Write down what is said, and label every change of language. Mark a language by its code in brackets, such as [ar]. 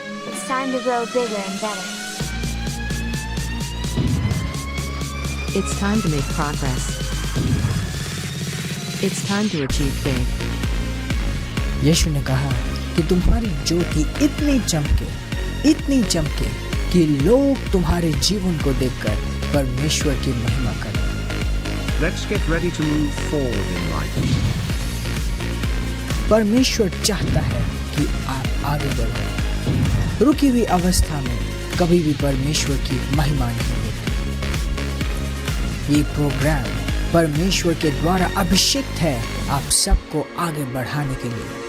[en] It's time to grow bigger and better. It's time to make progress. It's time to achieve big. [hi] यीशु ने कहा कि तुम्हारी ज्योति इतनी चमके कि लोग तुम्हारे जीवन को देखकर परमेश्वर की महिमा करें। [en] Let's get ready to move forward in life. [hi] परमेश्वर चाहता है कि आप आगे बढ़ो। रुकी हुई अवस्था में कभी भी परमेश्वर की महिमा नहीं होती। ये प्रोग्राम परमेश्वर के द्वारा अभिषिक्त है आप सबको आगे बढ़ाने के लिए।